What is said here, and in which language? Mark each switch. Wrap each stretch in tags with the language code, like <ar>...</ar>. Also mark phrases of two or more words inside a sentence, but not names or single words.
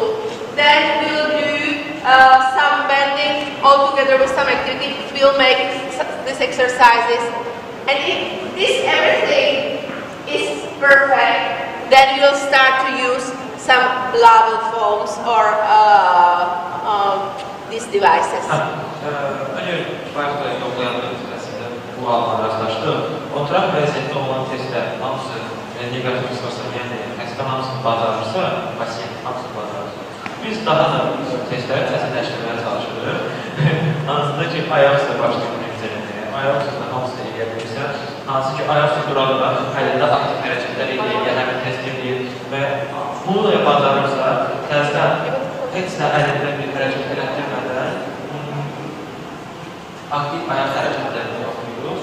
<en>Then we'll do some bending all together with some activity. We'll make these exercises, and if this everything is perfect, then we'll start to use some level foams or these devices.</en> <az>Önce başta yoklayanlar sırasında bu alanla rastlaşdım. Oturaq vəziyyətdə olan testlər hamısı negativ çıxarsa, yəni xəstə hamısını bacarırsa, pasiyent hamısını bacarırsa. Biz daha da testləri təsirləşdirməyə çalışırıq. Hansında ki, ayaq üstə başlayıb nəticələməyə, ayaq üstə hamısını eləyə bilirsən, hansı ki, ayaq üstə durarlar, əlində aktiv hərəkətlər eləyir, həmin test eləyir və bunu da bacarırsa, təzdən heç nə əlində bir hərəkət elətdirmədən aktiv ayaq hərəkətlərini yoxlayırıq.</az>